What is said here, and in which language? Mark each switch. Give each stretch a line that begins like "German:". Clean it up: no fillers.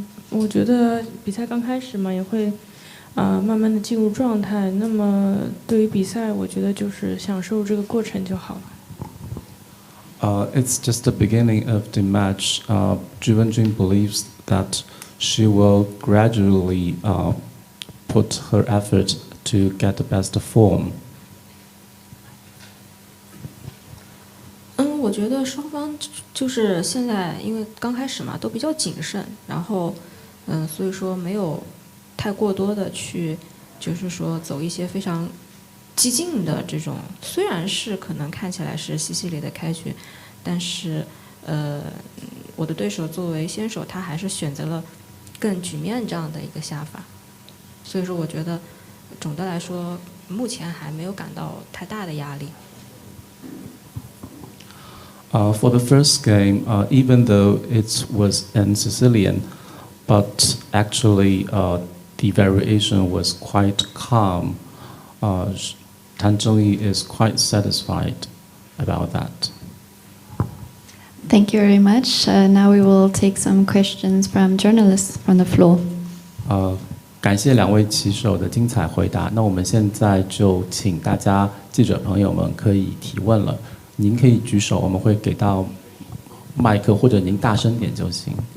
Chinese: 我觉得比赛刚开始嘛，也会慢慢的进入状态。那么对于比赛，我觉得就是享受这个过程就好了。
English: It's just the beginning of the match. Ju Wenjun believes that she will gradually put her effort to get the best form.
Chinese: 我觉得双方就是现在因为刚开始嘛，都比较谨慎，然后所以说没有太过多的去，就是说走一些非常激进的这种，虽然是可能看起来是西西里的开局，但是我的对手作为先手，他还是选择了更局面这样的一个下法，所以说我觉得总的来说目前还没有感到太大的压力。
English: For the first game, even though it was in Sicilian, but actually the variation was quite calm. Tan Zhongyi is quite satisfied about that. Thank you very much. Now we will take some questions from journalists from the floor.
Chinese: 感谢两位棋手的精彩回答。那我们现在就请大家记者朋友们可以提问了。您可以举手，我们会给到麦克，或者您大声点就行。